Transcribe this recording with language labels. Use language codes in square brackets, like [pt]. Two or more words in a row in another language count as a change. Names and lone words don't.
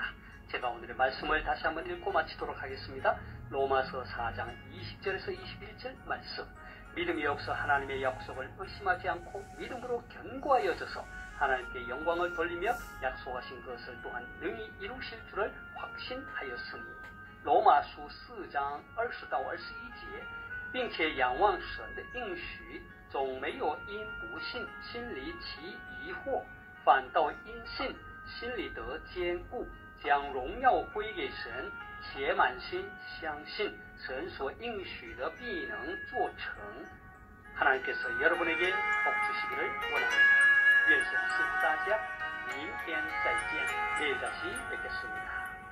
[ko] 제가 오늘의 말씀을 다시 한번 읽고 마치도록 하겠습니다. 로마서 4장 20절에서 21절 말씀. 믿음이 없어 하나님의 약속을 의심하지 않고 믿음으로 견고하여져서 하나님께 영광을 돌리며 약속하신 것을 또한 능히 이루실 줄을 확신하였으니. [zh] 罗马书 4장 20到22节，并且仰望神的应许，总没有因不信心里起疑惑，反倒因信心里得坚固，将荣耀归给神，且满心相信神所应许的必能做成。 [ko] 하나님께서 여러분에게 복 주시기를 원합니다. [zh] 愿神赐福大家，明天再见， [ko] 내일 다시 뵙겠습니다.